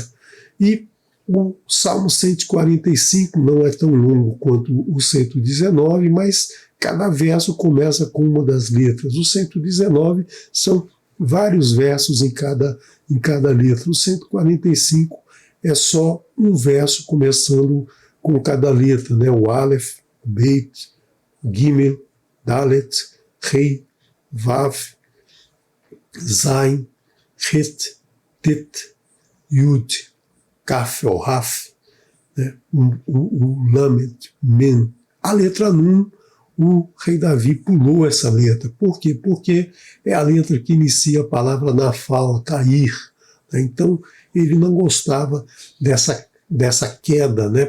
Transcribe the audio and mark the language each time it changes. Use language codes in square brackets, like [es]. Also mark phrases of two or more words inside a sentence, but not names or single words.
[pt] E o Salmo 145 não é tão longo quanto o 119, mas cada verso começa com uma das letras. O 119 são vários versos em cada letra. O 145 é só um verso começando com cada letra, né? O Aleph, Beit, Gimel, Dalet, Rei, Vav, Zain, Het, Tet, Yud, Kaf ou Raf, né? o Lamed, Men. A letra Nun, o rei Davi pulou essa letra. Por quê? Porque é a letra que inicia a palavra Nafal, cair, né? Então, ele não gostava dessa queda, né?